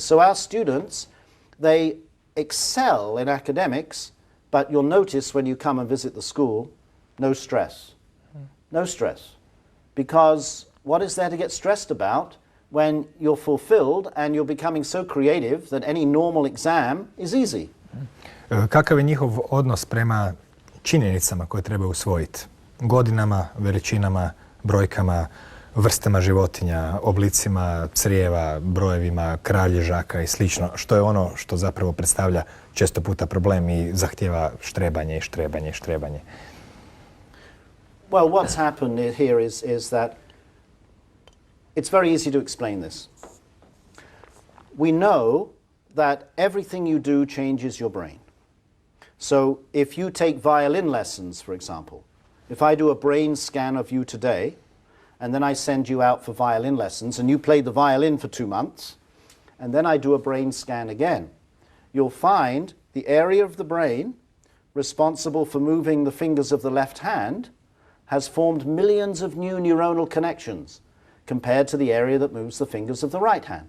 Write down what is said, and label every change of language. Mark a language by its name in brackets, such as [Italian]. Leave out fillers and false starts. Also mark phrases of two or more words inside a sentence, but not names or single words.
[English] So our students, they excel in academics, but you'll notice when you come and visit the school, no stress. No stress. Because what is there to get stressed about when you're fulfilled and you're becoming so creative that any normal exam is easy? [Croatian] Kakav je njihov odnos prema činjenicama koje treba usvojiti? Godinama, veličinama, brojkama, vrstama životinja, oblicima crijeva, brojevima, kralježaka i slično, što je ono što zapravo predstavlja često puta problem i zahtijeva štrebanje i štrebanje i štrebanje. [English] Well, what's happened here is that it's very easy to explain this. We know that everything you do changes your brain. So if you take violin lessons, for example, if I do a brain scan of you today, and then I send you out for violin lessons, and you play the violin for 2 months, and then I do a brain scan again, you'll find the area of the brain responsible for moving the fingers of the left hand has formed millions of new neuronal connections compared to the area that moves the fingers of the right hand.